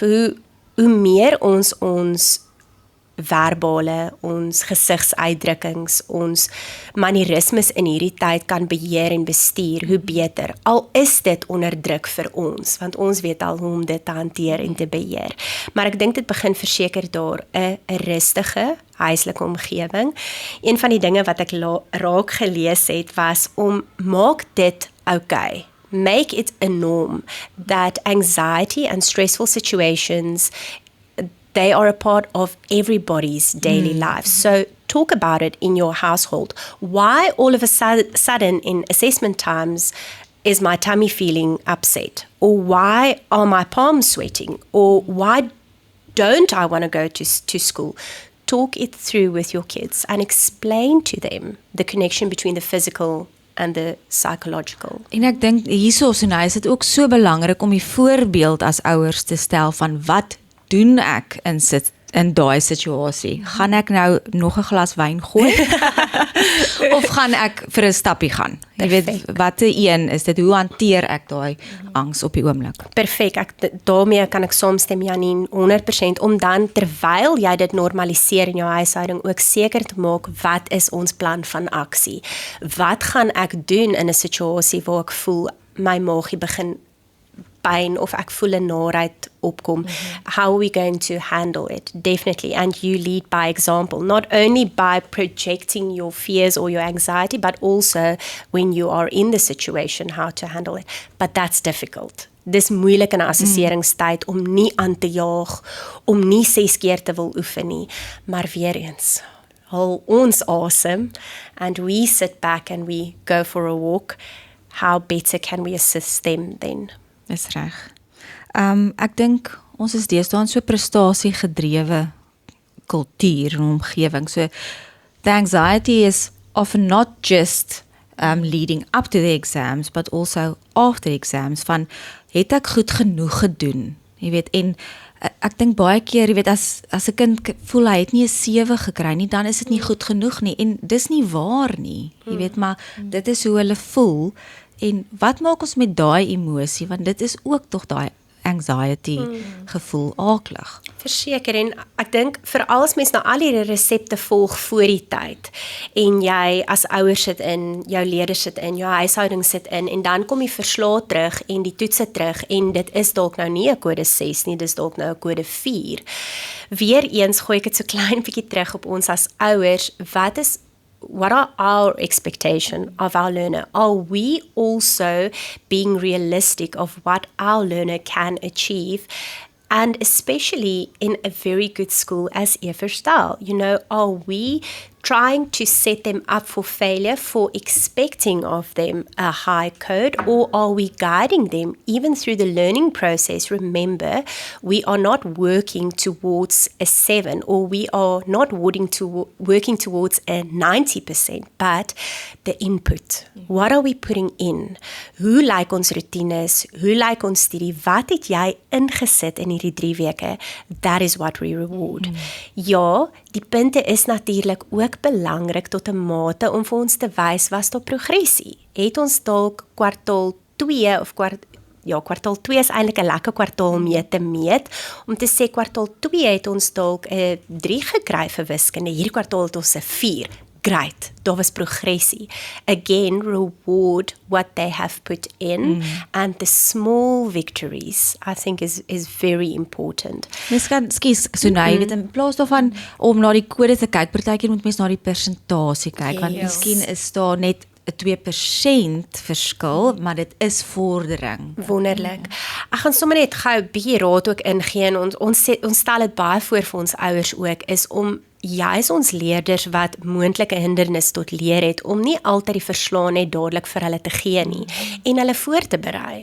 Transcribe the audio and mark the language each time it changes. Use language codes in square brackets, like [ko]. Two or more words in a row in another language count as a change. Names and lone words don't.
[af] Hoe meer ons verbale, ons gesigsuitdrukkings, ons manierismes in hierdie tyd kan beheer en bestuur, hoe beter. Al is dit onder druk vir ons, want ons weet al hoe om dit te hanteer en te beheer. Maar ek dink dit begin verseker daar 'n rustige huislike omgewing. Een van die dinge wat ek raak gelees het was om maak dit okay. [en] Make it a norm that anxiety and stressful situations they are a part of everybody's daily life. So talk about it in your household. Why all of a sudden in assessment times is my tummy feeling upset? Or why are my palms sweating? Or why don't I want to go to school? Talk it through with your kids and explain to them the connection between the physical and the psychological. [af] En ek dink hiersoos en hy is dit ook so belangrik om die voorbeeld as ouers te stel van wat doen ek in daai situasie? Gaan ek nou nog 'n glas wyn gooi? Of gaan ek vir 'n stappie gaan? Jy weet, watter een is dit? Hoe hanteer ek daai angs op die oomblik? Perfek, daarmee kan ek saamstem Janine 100%, om dan terwyl jy dit normaliseer in jou huishouding ook seker te maak, wat is ons plan van aksie? Wat gaan ek doen in 'n situasie waar ek voel my maagie begin pyn of ek voel 'n naarheid opkom? [en] How are we going to handle it? Definitely, and you lead by example, not only by projecting your fears or your anxiety, but also when you are in the situation, how to handle it. But that's difficult. [af] Dis moeilik in 'n assesseringstyd om nie aan te jaag, om nie 6 keer te wil oefen nie, maar weer eens, hou ons asem, [en] and we sit back and we go for a walk. How better can we assist them then? [af] Dis reg. Ek dink ons is deesdae in so prestasie gedrewe kultuur en omgewing. [en] So the anxiety is often not just leading up to the exams, but also after the exams, [af] van het ek goed genoeg gedoen? Jy weet, en ek dink baie keer, jy weet, as 'n kind voel hy het nie 'n 7 gekry nie, dan is dit nie goed genoeg nie, en dis nie waar nie. Jy weet, maar dit is hoe hulle voel. En wat maak ons met daai emosie, want dit is ook tog daai anxiety gevoel aaklig. Verseker, en ek dink veral as mens nou al hierdie resepte volg voor die tyd, en jy as ouer sit in, jou leerders sit in, jou huishouding sit in, en dan kom die verslae terug en die toetse terug, en dit is dalk nou nie 'n kode 6 nie, dis dalk nou 'n kode 4. Weereens gooi ek dit so klein bietjie terug op ons as ouers, [en] what are our expectations of our learner? Are we also being realistic of what our learner can achieve? And especially in a very good school as Everstal, are we trying to set them up for failure for expecting of them a high code, or are we guiding them even through the learning process? Remember, we are not working towards a 7, or we are not working towards a 90%, but the input. What are we putting in? [af] Hoe lyk ons routines? Hoe lyk ons studie? Wat het jy ingesit in hierdie 3 weke? [en] That is what we reward. [af] Ja, die punte is natuurlik ook belangrik tot 'n mate om vir ons te wys was daar progressie. Het ons dalk kwartaal 2 of kwartaal 2 is eintlik 'n lekker kwartaal om mee te meet, om te sê kwartaal 2 het ons dalk 'n 3 gekry vir wiskunde, hierdie kwartaal het ons 'n 4. great, daar was progressie. [en] Again, reward what they have put in, and the small victories, I think is very important. [af] Mens kan, so nou, jy weet, in plaas daarvan om na die kode te kyk, partykeer moet mens na die persentasie kyk, want miskien is daar net 'n 2% verskil, maar dit is vordering. Wonderlik. Ek gaan sommer net gou 'n bietjie raad ook ingee en ons stel dit baie voor vir ons ouers ook, is om juis ons leerders wat moontlike hindernis tot leer het, om nie altyd die verslae net dadelik vir hulle te gee nie, en hulle voor te berei.